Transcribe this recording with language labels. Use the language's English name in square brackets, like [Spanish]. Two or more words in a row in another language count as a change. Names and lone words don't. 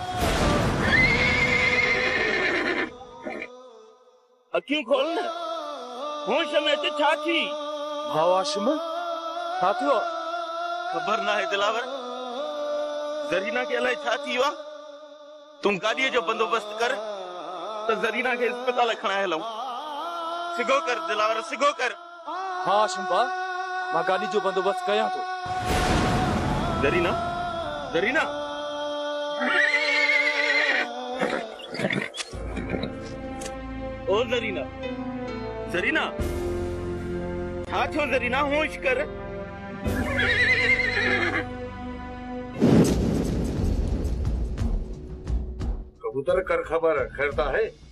[Sindhi] अखियूं खोल न होश में अच छा थी हाशिम छा थियो खबर ना है दिलावर जरीना के अलाए छा थी वा तुम गाड़ीअ जो बंदोबस्त कर तो जरीना के अस्पताल खणाए हलूं सिगो कर दिलावर सिगो कर हाँ शिंपा मां गाड़ी जो बंदोबस्त कयां तो जरीना जरीना ओ जरीना जरीना छा थियो जरीना होश कर कबूतर कर खबर खैरता है